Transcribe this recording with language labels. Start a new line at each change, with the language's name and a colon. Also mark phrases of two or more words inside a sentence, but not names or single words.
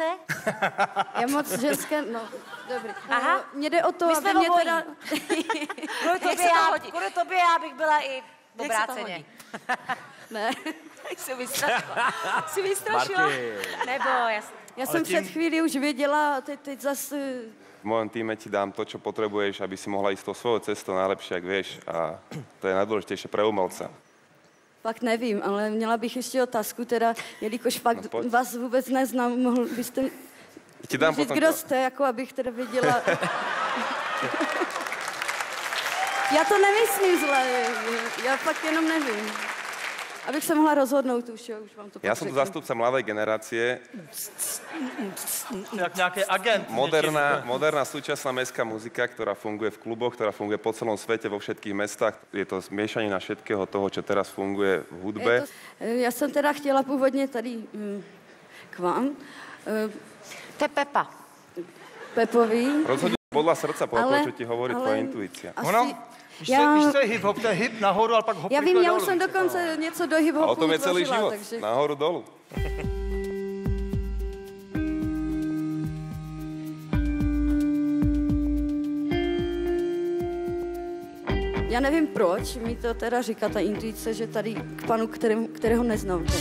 Czech: Já moc ženské, no, dobrý. Aha. Mně jde o to, My aby jsme mě obojí. teda... Kvůli tobě já bych byla i obráceně. Ne. Jsi vystrašila? Nebo jasně. Já jsem před chvíli už věděla a teď zase...
Slovak: V mojom týme ti dám to, čo potrebuješ, aby si mohla ísť tou svojou cestou najlepšie, jak vieš. A to je najdôležitejšie pre umelca.
Czech: Fakt nevím, ale měla bych ještě otázku teda, jelikož fakt No, vás vůbec neznám, mohl byste
Slovak: Ti dám
Czech: říct,
Slovak: potom
Czech: kdo
Slovak: to.
Czech: jste, jako abych teda věděla. Já to nemyslím zle, já fakt jenom nevím. Abych se mohla rozhodnout už, jo, už vám to
Slovak: Ja som tu zastupca mladej generácie.
Czech: Jak nějaký agent.
Slovak: Moderná súčasná mestská muzika, ktorá funguje v kluboch, ktorá funguje po celom svete, vo všetkých mestách. Je to zmiešanina všetkého toho, čo teraz funguje v hudbe.
Czech: Já jsem teda chtěla původně tady k vám. To je Pepa. Pepovi.
Slovak: Rozhodne podľa srdca, podľa toho, čo ti hovorí tvoja intuícia.
Czech: Asi, Víš, co je hip-hop? To je hip nahoru, ale pak hop. Já vím, já už jsem dokonce něco do hip-hopu
Slovak: A o tom je celý
Czech: tvořila,
Slovak: život.
Czech: takže... Nahoru, dolu. Já nevím proč, mi to teda říká ta intuice, že tady k panu, kterého neznám.